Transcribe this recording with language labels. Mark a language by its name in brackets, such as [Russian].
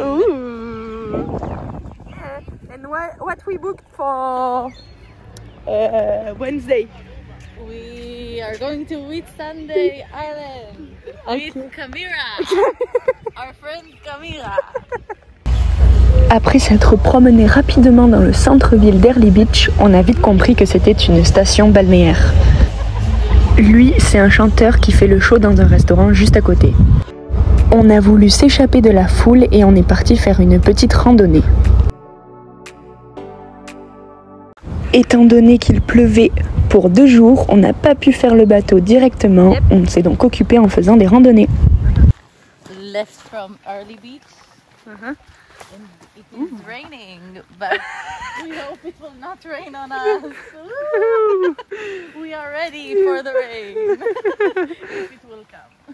[English] Ooh. And what we booked for Wednesday? We are going to Whit Sunday Island with Camira, our friend Camira. [French] Après s'être promené rapidement dans le centre-ville d'Early Beach, on a vite compris que c'était une station balnéaire. Lui, c'est un chanteur qui fait le show dans un restaurant juste à côté. On a voulu s'échapper de la foule et on est parti faire une petite randonnée. Étant donné qu'il pleuvait pour 2 jours, on n'a pas pu faire le bateau directement. Yep. On s'est donc occupé en faisant des randonnées. [English] Left from Early Beach. And it is raining, but we hope it will not rain on us. We are ready for the rain, if it will come.